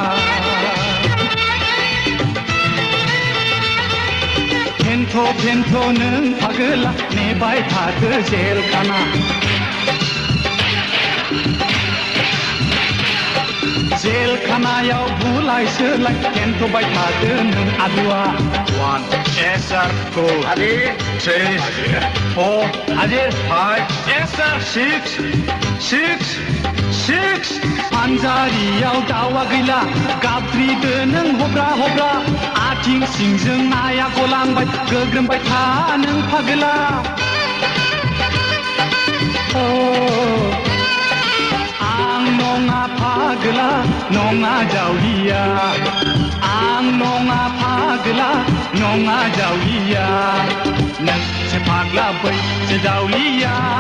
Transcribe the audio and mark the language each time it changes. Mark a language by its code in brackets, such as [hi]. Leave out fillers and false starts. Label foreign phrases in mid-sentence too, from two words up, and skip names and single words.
[brx] फेन्थ' नों फाग्ला नेबाय थादो जेलखाना जेलखानायाव बुलाय सोलाय फेन्थ'बाय थादो नों आदुआ 1 [en] yes sir [brx] go 3 4 5 [en] yes sir [brx] 6 पान्जारियाव दावा गैला गाब्रिदो नों हब्रा हब्रा आथिं सिंजों नाया गलांबाय गोग्रोमबाय था नों फाग्ला आं नङा फाग्ला नङा जावलिया आं नङा फाग्ला नङा जावलिया नोंसो फाग्ला बैसो जावलिया